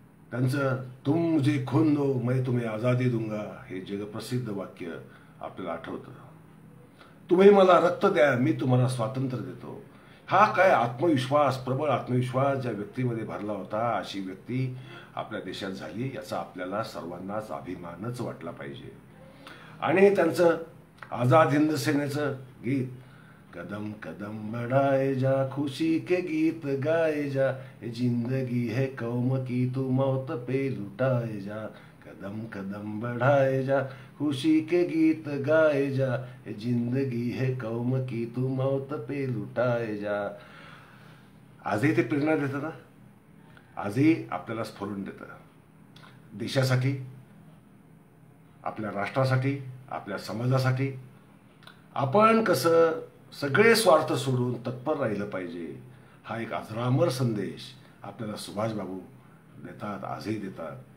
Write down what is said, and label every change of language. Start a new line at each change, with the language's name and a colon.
Marathi: त्यांचं
Hindi: तुम मुझे खून दो मैं तुम्हें आजादी दूंगा
Marathi: हे जगप्रसिद्ध वाक्य आपल्याला आठवतं. तुम्ही मला रक्त द्या, मी तुम्हाला स्वातंत्र्य देतो. हा काय आत्मविश्वास, प्रबळ आत्मविश्वास ज्या व्यक्तीमध्ये भरला होता, अशी व्यक्ती आपल्या देशात झाली याचा आपल्याला सर्वांनाच अभिमानच वाटला पाहिजे. आणि त्यांचं आझाद हिंद सेनेचं गीत,
Hindi: कदम कदम बढ़ाए जा खुशी के गीत गाए जा, ये जिंदगी है कौम की तू मौत पे लुटाए जा, कदम कदम बढ़ाए जा खुशी के गीत गाए जा, ये जिंदगी है कौम की तू मौत पे लुटाए जा.
Marathi: आजही ते प्रेरणा देतं ना, आजही आपल्याला स्फुरण देतं. देशासाठी, आपल्या राष्ट्रासाठी, आपल्या समाजासाठी आपण कसं सगळे स्वार्थ सोडून तत्पर राहिलं पाहिजे, हा एक अजरामर संदेश आपल्याला सुभाषबाबू देतात, आजही देतात.